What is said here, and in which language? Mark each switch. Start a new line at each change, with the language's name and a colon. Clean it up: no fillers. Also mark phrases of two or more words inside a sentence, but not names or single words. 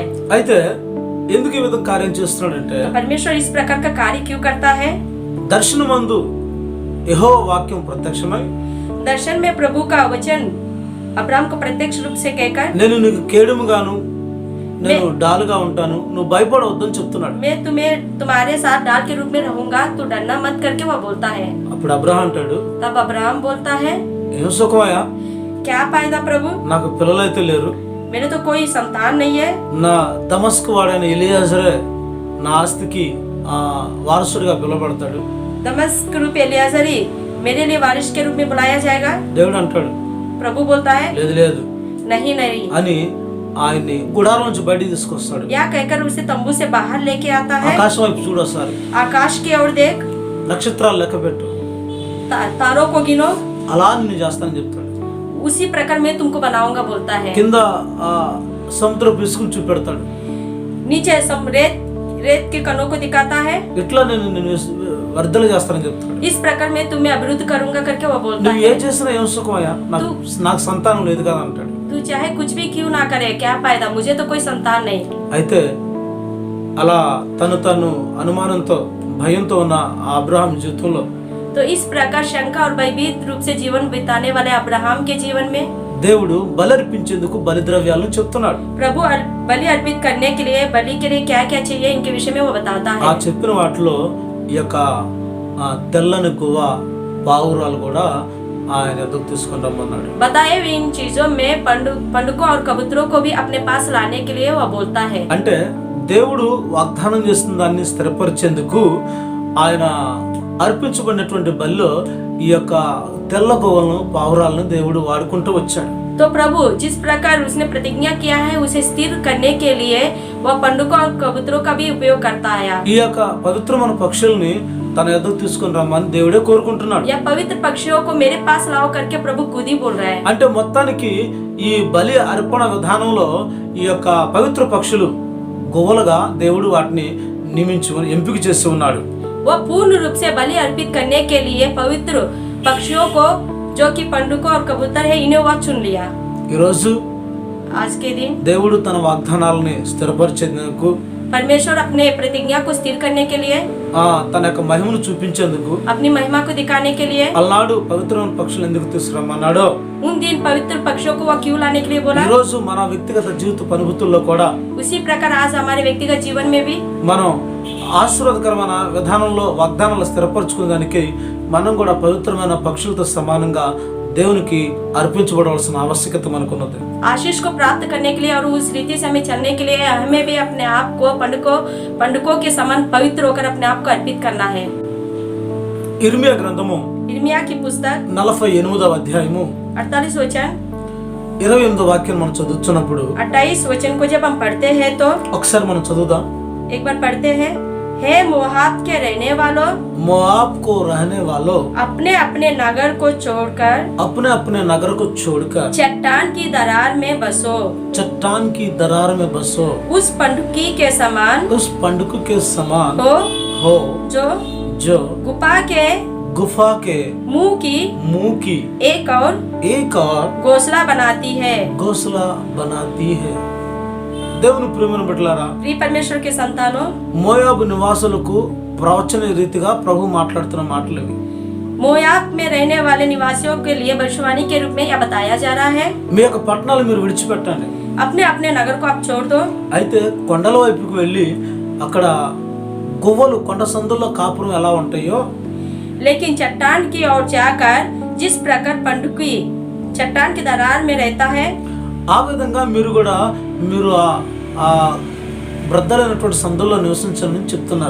Telugu: అయితే ఎందుకు ఈ విధంగా కార్యం చేస్తున్నాడంటే
Hindi: तो परमेश्वर इस प्रकार का कार्य क्यों करता है?
Telugu: దర్శనమందు యెహోవా వాక్యం ప్రత్యక్షమై
Hindi: दर्शन में प्रभु का वचन अब्राहम को प्रत्यक्ष रूप से कहकर
Telugu: నేను నీకు కేడుముగాను నేను డాలుగా ఉంటాను, నువ్వు భయపడవద్దని చెప్తున్నాడు.
Hindi: मैं तुम्हें तुम्हारे साथ डाल के रूप में रहूंगा, तू डरना मत करके वह बोलता है।
Telugu: అప్పుడు అబ్రహాం అంటాడు,
Hindi: तब अब्राहम बोलता है
Telugu: ఏం సుఖమయ్యా,
Hindi: क्या फायदा प्रभु,
Telugu: నాకు పిల్లలైతే లేరు,
Hindi: मेरे तो कोई संतान नहीं है।
Telugu: నా దమస్కు వాడైన ఎలియాజరే నా ఆస్తికి వారసుడిగా పిలువబడతాడు.
Hindi: दमस्क रूप एलियाजरी मेरे लिए वारिस के रूप में बुलाया जाएगा।
Telugu: దేవుడు అంటాడు,
Hindi: प्रभु बोलता है
Telugu: లేదు లేదు
Hindi: नहीं नहीं,
Telugu: అని ఆయన్ని గుడారం నుంచి బయటికి తీసుకొస్తాడు.
Hindi: या कहकर उसे तंबू से बाहर लेके आता है।
Telugu: ఆకాశం వైపు చూడొసారి,
Hindi: आकाश की ओर देख,
Telugu: నక్షత్రాలు లెక్క పెట్టు,
Hindi: तारों को गिनो,
Telugu: అలా నేను చేస్తానని చెప్తాడు.
Hindi: उसी प्रकार मैं तुमको बनाऊंगा बोलता है।
Telugu: కింద సముద్రపు ఇసుకను చూపెడతాడు.
Hindi: नीचे रेत के कणों को दिखाता है।
Telugu: ఇట్లా నేను వర్ధలు చేస్తానని చెప్తాడు.
Hindi: इस प्रकार मैं तुम्हें अवरुद्ध करूंगा करके वो बोलता
Telugu: నువ్వు
Hindi: है।
Telugu: ఏం చేసినా ఏం సుఖమయ్యా, నాకు సంతానం లేదు కదా అంటాడు.
Hindi: तू चाहे कुछ भी क्यों ना करे, क्या फायदा, मुझे तो कोई संतान नहीं।
Telugu: అయితే అలా తను అనుమానంతో భయంతో ఉన్న అబ్రహాం జీవితంలో
Hindi: तो इस प्रकार शंका और भयभीत रूप से जीवन बिताने वाले अब्राहम के जीवन में
Telugu: దేవుడు బలర్పించేందుకు బలిద్రవ్యాలను చెప్తున్నాడు.
Hindi: प्रभु बलि अर्पित करने के लिए बलि के लिए क्या क्या चाहिए इनके विषय में वो बताता
Telugu: ఆ
Hindi: है।
Telugu: చెప్పిన వాటిలో ఈ యొక్క తెల్లని గువ్వ పావురాలు కూడా ఆయన ఎదుగు తీసుకొని రమ్మన్నాడు.
Hindi: बताए हुए इन चीजों में पंडुकों और कबूतरों को भी अपने पास लाने के लिए वो बोलता है।
Telugu: అంటే దేవుడు వాగ్దానం చేస్తున్న దాన్ని స్థిరపరిచేందుకు ఆయన అర్పించబడినటువంటి బలిలో ఈ యొక్క తెల్ల గోవులను పావురాలను దేవుడు వాడుకుంటూ వచ్చాడు.
Hindi: तो प्रभु जिस प्रकार उसने प्रतिज्ञा किया है उसे स्थिर करने के लिए वह पंडुकों और कबूतरों का भी उपयोग करता आया।
Telugu: ఈ యొక్క పవిత్రమైన పక్షుల్ని తన ఎదుగు తీసుకొని రమ్మని దేవుడే కోరుకుంటున్నాడు.
Hindi: या पवित्र पक्षियों को मेरे पास लाओ करके प्रभु खुद ही बोल रहा है।
Telugu: అంటే మొత్తానికి ఈ బలి అర్పణ విధానంలో ఈ యొక్క పవిత్ర పక్షులు గోవులుగా దేవుడు వాటిని నియమించుకొని ఎంపిక చేసి ఉన్నాడు.
Hindi: वह पूर्ण रूप से बलि अर्पित करने के लिए पवित्र पक्षियों को जो कि पंडुकों और कबूतर है इन्हें वह चुन लिया।
Telugu: ఈరోజు
Hindi: आज के दिन
Telugu: దేవుడు తన వాగ్దానాలని స్థిరపరిచేందుకు
Hindi: परमेश्वर अपने प्रतिज्ञा को स्थिर करने के लिए,
Telugu: తన యొక్క మహిమను చూపించేందుకు
Hindi: अपनी महिमा को दिखाने के लिए
Telugu: అలనాడు పవిత్రమైన పక్షులు ఎందుకు తీసుకురమ్మన్నాడో
Hindi: उन दिन पवित्र पक्षियों को वह क्यों लाने के लिए बोला,
Telugu: ఈ రోజు మన వ్యక్తిగత జీవిత అనుభూతుల్లో కూడా
Hindi: उसी प्रकार आज हमारे व्यक्तिगत जीवन में भी
Telugu: మనం ఆశీర్వాదకరమైన విధానంలో వాగ్దానాలు స్థిరపరచుకోవడానికి మనం కూడా పవిత్రమైన పక్షులతో సమానంగా దేవునికి అర్పించబడవలసిన ఆవశ్యకత మనకున్నది.
Hindi: आशीष को प्राप्त करने के लिए और उस रीति से हमें चलने के लिए हमें भी अपने आप को पंडुकों के समान पवित्र होकर अपने आप को अर्पित करना है।
Telugu: ఇర్మియా గ్రంథము
Hindi: इर्मिया की पुस्तक
Telugu: 48వ అధ్యాయము
Hindi: 48 वचन
Telugu: 28వ వాక్యం మనం చదువుతున్నప్పుడు
Hindi: 28 वचन को जब हम पढ़ते हैं तो
Telugu: ఒకసారి మనం చదువుదాం.
Hindi: एक बार पढ़ते हैं। हे मोआब के रहने वालों, मोआब को रहने वालों, अपने अपने नगर को छोड़कर अपने अपने नगर को छोड़कर चट्टान की दरार में बसो, चट्टान की दरार में बसो, उस पंडुकी के समान उस पंडुक के समान हो जो गुफा के मुंह की एक और घोंसला बनाती है।
Telugu: దేవుని ప్రియమైన బిడ్డలారా,
Hindi: प्रिय परमेश्वर के संतानों,
Telugu: మోయాబు నివాసులకు ప్రవచన రీతిగా ప్రభు మాట్లాడుతున్న మాటలు ఇవి.
Hindi: मोयाब में रहने वाले निवासियों के लिए भविष्यवाणी के रूप में यह बताया जा रहा है।
Telugu: మీ యొక్క పట్టణాలు మీరు విడిచిపెట్టండి.
Hindi: अपने अपने नगर को आप छोड़ दो।
Telugu: అయితే కొండల వైపుకు వెళ్ళి అక్కడ గువ్వలు కొండ సందుల్లో కాపురం ఎలా ఉంటాయో,
Hindi: लेकिन चट्टान की ओर जाकर जिस प्रकार पंडुकी चट्टान की दरार में रहता है,
Telugu: ఆ విధంగా మీరు కూడా మీరు ఆ బ్రద్దలైనటువంటి సందుల్లో నివసించాలని చెప్తున్నారు.